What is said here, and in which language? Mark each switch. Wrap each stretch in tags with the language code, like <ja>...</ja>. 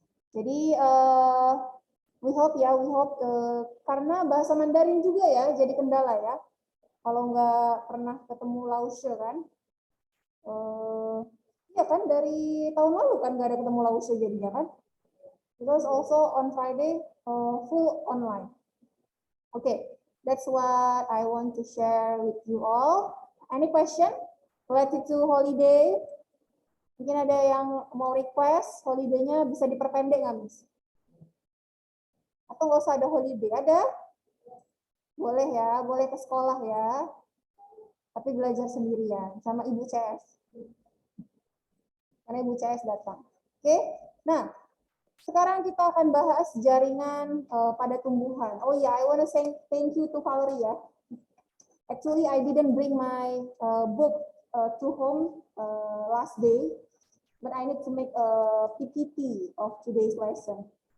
<id>Jadi</id> <en>we hope</en> <id>karena bahasa Mandarin juga ya jadi kendala ya. Kalau nggak pernah ketemu Lause kan, ya kan dari tahun lalu kan nggak ada ketemu Lause jadinya kan.</id> <en>Because also on Friday full online. Okay, that's what I want to share with you all. Any question related to holiday?</en> <id>Mungkin ada yang mau request holiday-nya bisa diperpendek nggak, Miss? Atau nggak usah ada holiday? Ada? Boleh ya, boleh ke sekolah ya. Tapi belajar sendirian sama Ibu CS. Karena Ibu CS datang. Oke? Nah, sekarang kita akan bahas jaringan pada tumbuhan.</id> <en>Oh ya, I want to say thank you to Valerie ya. Actually, I didn't bring my book to home last day, but I need to make a PPT of today's lesson.</en>